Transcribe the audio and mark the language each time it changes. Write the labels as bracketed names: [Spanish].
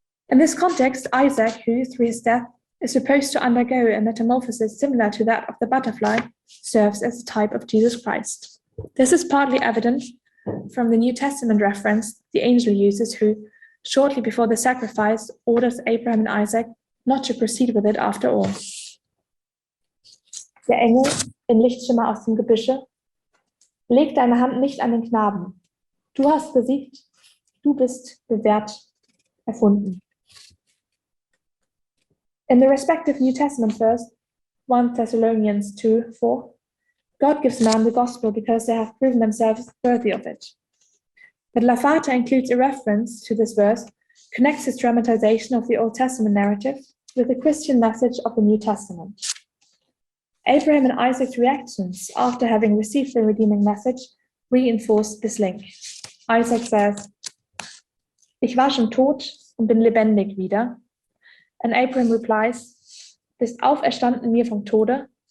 [English] In this context, Isaac, who through his death is supposed to undergo a metamorphosis similar to that of the butterfly, serves as a type of Jesus Christ. This is partly evident from the New Testament reference the angel uses, who, shortly before the sacrifice, orders Abraham and Isaac not to proceed with it after all. [German] Der Engel in Lichtschimmer aus dem Gebüsche: Leg deine Hand nicht an den Knaben. Du hast besiegt, du bist bewährt, erfunden. [English] In the respective New Testament verse, 1 Thessalonians 2:4, God gives man the gospel because they have proven themselves worthy of it. But Lavater includes a reference to this verse, connects its dramatization of the Old Testament narrative with the Christian message of the New Testament. Abraham and Isaac's reactions after having received the redeeming message reinforce this link. Isaac says, [German] Ich war schon tot und bin lebendig wieder. [English] And Abraham replies, [German] Bist auferstanden mir vom Tode?